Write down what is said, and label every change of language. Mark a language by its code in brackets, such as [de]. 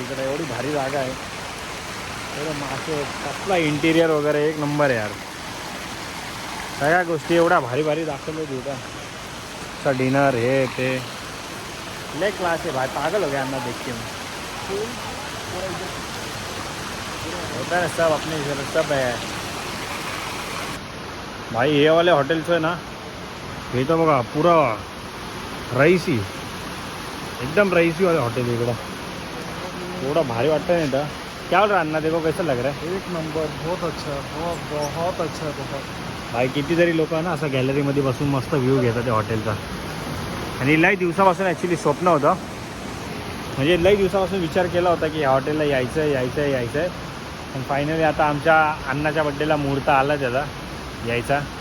[mr] इकडे एवढी भारी जागा आहे. एवढं मासे, कसला इंटिरियर वगैरे एक नंबर आहे यार. सगळ्या गोष्टी एवढ्या भारी भारी दाखवल्या तिथं. सा डिनर हे ते ले क्लास आहे भाई. [hi] पागल हो गया अन्ना देख के. होता है सब अपने इधर सब है भाई. [mr] हे वाले हॉटेल्स आहे ना, हे तर बघा पुरा रईसी, एकदम रईसी वाले हॉटेल इकडं. एवढं भारी वाटतं नाही तर. [hi] क्या बोल रहा अन्ना, देखो कैसा लग रहा है. एक नंबर, बहुत अच्छा है, बहुत अच्छा है. बहुत [mr] भाई कितीतरी लोक ना असं गॅलरीमध्ये बसून मस्त व्ह्यू घेतात त्या हॉटेलचा. आणि लई दिवसापासून ॲक्च्युली स्वप्न होतं. म्हणजे लई दिवसापासून विचार केला होता की ह्या हॉटेलला यायचं आहे. पण फायनली आता आमच्या अण्णाच्या बड्डेला मुहूर्त आला त्याचा यायचा.